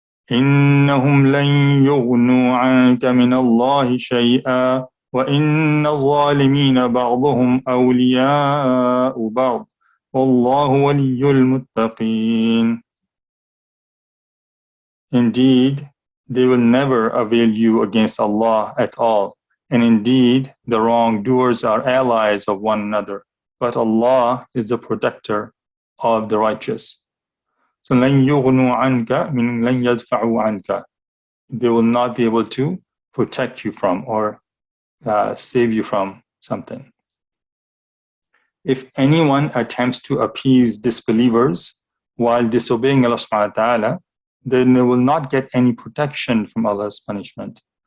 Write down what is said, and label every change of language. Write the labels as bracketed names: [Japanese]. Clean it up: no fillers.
[Arabic] إِنَّهُمْ لَن يُغْنُوا عَنْكَ مِنَ اللَّهِ شَيْئًا وَإِنَّ الظَّالِمِينَ بَعْضُهُمْ أَوْلِيَاءُ بَعْضٍ وَاللَّهُ وَلِيُّ الْمُتَّقِينَ. [English] Indeed, they will never avail you against Allah at all. And indeed, the wrongdoers are allies of one another. But Allah is the protector of the righteous. [Arabic] So, لَن يُغْنُوا عَنْكَ, meaning لَن يَدْفَعُوا عَنْكَ. [English] They will not be able to protect you from or save you from something. If anyone attempts to appease disbelievers while disobeying Allah subhanahu wa ta'ala, then they will not get any protection from Allah's punishment.